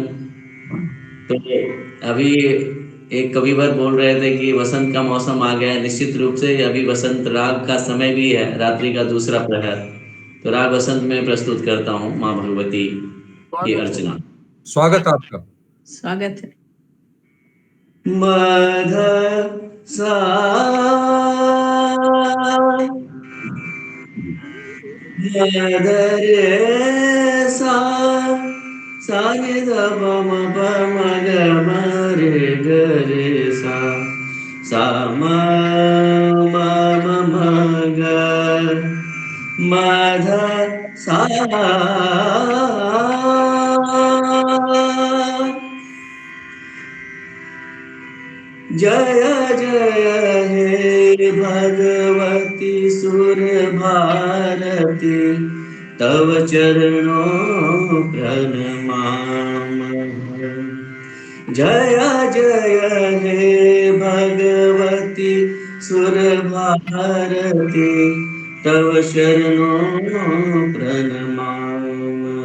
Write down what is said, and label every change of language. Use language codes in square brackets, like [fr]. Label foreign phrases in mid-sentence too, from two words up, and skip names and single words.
[hi] तो अभी एक कविवर बोल रहे थे कि वसंत का मौसम आ गया है। निश्चित रूप से अभी वसंत राग का समय भी है, रात्रि का दूसरा प्रहर। तो राग वसंत में प्रस्तुत करता हूँ माँ भगवती की अर्चना। स्वागत आपका। स्वागत है। मध सा रे सा सा रे ध प म प म ग म रे ग रे सा सा म म म म ग म ध सा [sa] जय जय हे भगवती सुर भारती तव चरणों प्रणमाम। जय जय हे भगवती सुर भारती तव शरणों प्रणमाम।